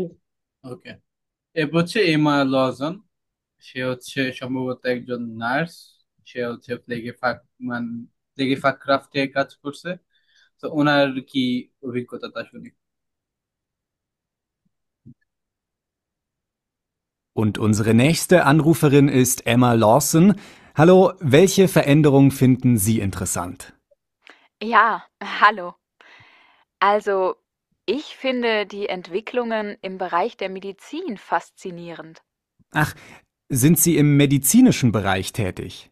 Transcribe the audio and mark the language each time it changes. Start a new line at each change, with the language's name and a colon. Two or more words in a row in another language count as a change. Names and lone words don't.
Bangla: ওকে, এরপর হচ্ছে এমা লজন। সে হচ্ছে সম্ভবত একজন নার্স। সে হচ্ছে
German: Pflege Fach Mann Pflege Fach Kraft
Bangla: কাজ করছে। তো ওনার কি অভিজ্ঞতা তা শুনি।
German: Und unsere nächste Anruferin ist Emma Lawson. Hallo, welche Veränderung finden Sie interessant? Ja, hallo. Also, ich finde die Entwicklungen im Bereich der Medizin faszinierend. Ach, sind Sie im medizinischen Bereich tätig?